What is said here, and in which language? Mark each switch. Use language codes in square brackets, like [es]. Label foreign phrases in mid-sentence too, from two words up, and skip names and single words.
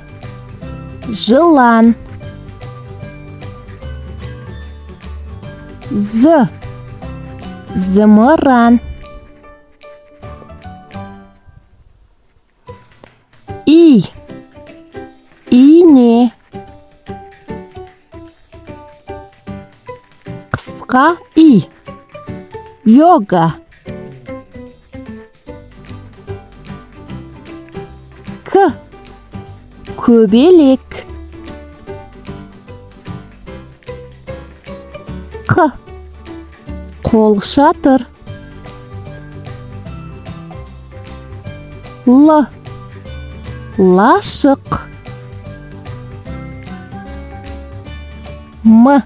[kk] Жылан. З. Зымыран. И. Ине. Қысқа и. Йога. К. Көбелек. Қ. Қолшатыр. Л. Лашық. М.